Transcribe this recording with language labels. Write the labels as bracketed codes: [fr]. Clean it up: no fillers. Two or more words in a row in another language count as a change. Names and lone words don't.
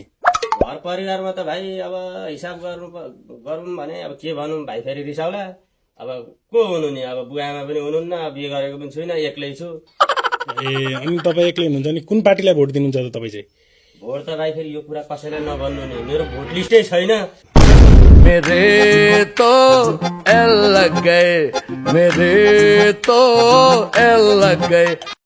[ne] घर परिवारमा त भाइ अब हिसाब गरौँ भने अब के भनौँ भाइ, फेरि रिसाउला। अब को हुनु नि, अब बुवाआमा पनि हुनुहुन्न, बिहे गरेको पनि छुइनँ, एक्लै छु। ए, अनि तपाईँ एक्लै हुनुहुन्छ नि, कुन पार्टीलाई भोट दिनुहुन्छ त तपाईँ चाहिँ? भोट त भाइ फेरि यो कुरा कसैलाई नभन्नु नि, मेरो भोट लिस्टै छैन। [hi] मेरे तो एल लग गए, मेरे तो एल लग गए।